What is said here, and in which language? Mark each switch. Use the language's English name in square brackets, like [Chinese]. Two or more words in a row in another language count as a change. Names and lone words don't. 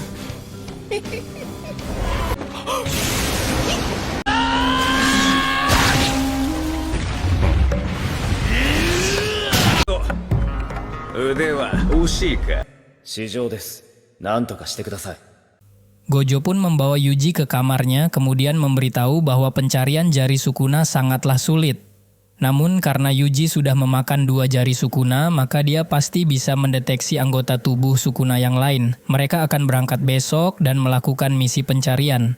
[Japanese] 腕は惜しいか。市場です。何とかしてください。 [Indonesian] Gojo pun membawa Yuji ke kamarnya kemudian memberitahu bahwa pencarian jari Sukuna sangatlah sulit. Namun karena Yuji sudah memakan 2 jari Sukuna, maka dia pasti bisa mendeteksi anggota tubuh Sukuna yang lain. Mereka akan berangkat besok dan melakukan misi pencarian.